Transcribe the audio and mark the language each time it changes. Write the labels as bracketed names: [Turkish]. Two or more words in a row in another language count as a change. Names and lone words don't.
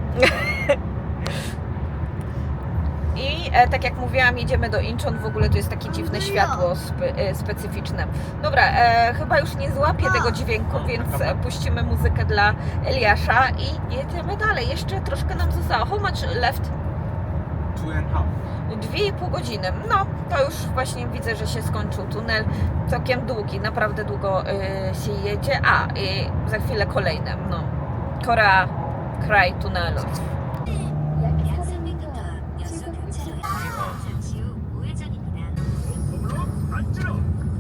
[Polish] I tak jak mówiłam, jedziemy do Incheon. W ogóle to jest takie dziwne światło specyficzne. Dobra, chyba już nie złapię tego dźwięku, więc puścimy muzykę dla Eliasza i jedziemy dalej. Jeszcze troszkę nam zostało. [English] How much left? 2,5 godziny. [Polish] No, to już właśnie widzę, że się skończył tunel. Całkiem długi, naprawdę długo się jedzie. A, i za chwilę kolejne. No, Korea, kraj tunelu. [Korean] 잠시 후 우회전입니다.